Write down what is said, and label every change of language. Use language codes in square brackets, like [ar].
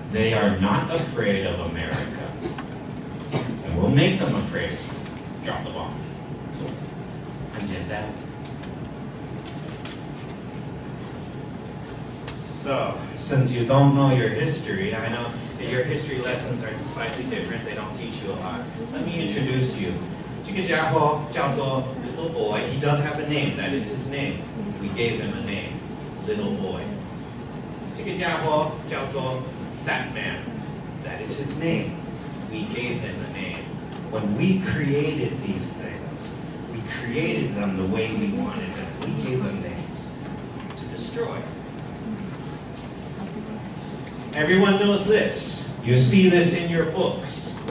[en] They are not afraid of America. And we'll make them afraid. Drop the bomb. And did that. So, since you don't know your history, I know that your history lessons are slightly different. They don't teach you a lot. Let me introduce you. [zh] 这个家伙叫做 Little Boy. [en] He does have a name. That is his name. We gave him a name. Little Boy. [zh] 这个家伙叫做 Fat Man. [en] That is his name. We gave him a name. When we created these things, we created them the way we wanted them. We gave them names to destroy. Everyone knows this. You see this in your books.